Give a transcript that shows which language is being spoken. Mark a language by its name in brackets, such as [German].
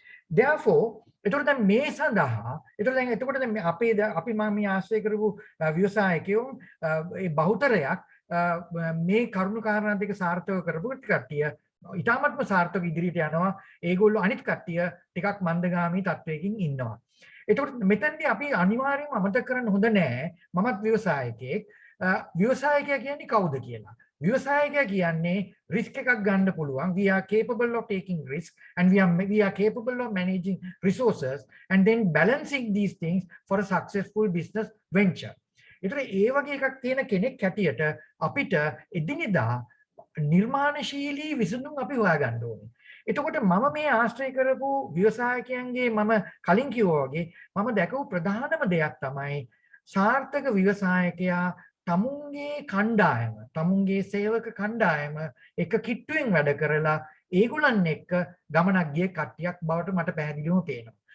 [Sinhala] Therefore එතකොට දැන් මේ සඳහා එතකොට දැන් අපි මේ ආශ්‍රය කරපු ව්‍යවසායකයෝ ඒ බහුතරයක් මේ කරුණු කාරණා දෙක සාර්ථකව කරපු කට්ටිය ඊටාත්ම සාර්ථක ඉදිරියට යනවා. ඒගොල්ලෝ අනිත් කට්ටිය ටිකක් මන්දගාමී තත්වයකින් ඉන්නවා. එතකොට මෙතනදී අපි අනිවාර්යයෙන්ම අමතක කරන්න හොඳ නෑ මමත් ව්‍යවසායකයෙක්. ව්‍යවසායකයා කියන්නේ කවුද කියලා. ව්‍යවසායකයා කියන්නේ risk එකක් ගන්න පුළුවන්. [English] We are capable of taking risk and we are capable of managing resources and then balancing these things for a successful business venture. [Sinhala] ඒතර ඒ වගේ එකක් තියෙන කෙනෙක් හැටියට අපිට එදිනෙදා නිර්මාණශීලී විසඳුම් අපි හොයාගන්න ඕනේ. එතකොට මම මේ ආශ්‍රය කරපු ව්‍යවසායකයන්ගේ මම කලින් කිව්වා වගේ මම දැකපු ප්‍රධානම දෙයක් තමයි සාර්ථක ව්‍යවසායකයා තමුන්ගේ කණ්ඩායම, තමුන්ගේ සේවක කණ්ඩායම එක කිට්ටුවෙන් වැඩ කරලා ඒගොල්ලන් එක්ක ගමනක් ගිය කට්ටියක් බවට මට පැහැදිලිවම පේනවා.